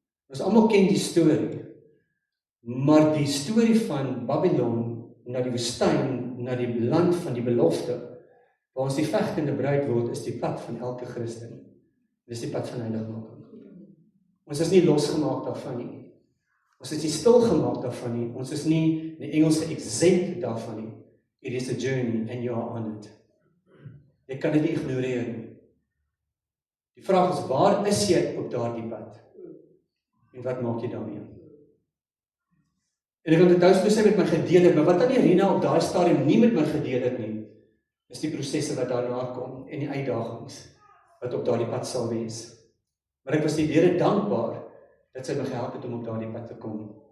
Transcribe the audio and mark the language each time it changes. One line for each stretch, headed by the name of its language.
Afrikaans: Ons almal ken die storie, maar die storie van Babylon na die woestyn, na die land van die belofte, waar ons die vegtende bruid word, is die pad van elke Christen. Dis die pad van heiligmaking. Ons is nie losgemaak daarvan nie. Ons is nie stilgemaak daarvan nie. Ons is nie in die Engels exempt daarvan nie.
English: It is a journey and you are on it.
Afrikaans: Jy kan dit nie ignoreer nie. Die vraag is, waar is jy op daardie pad? En wat maak jy daarmee? En ek kan dit thuis met my gedeel het, maar wat aan Irina op daai stadium nie met my gedeel het nie, is die prosesse wat daarna kom en die uitdagings wat op daardie pad sal wees. Maar ek was die Here dankbaar dat sy my gehelp het om op daardie pad te kom.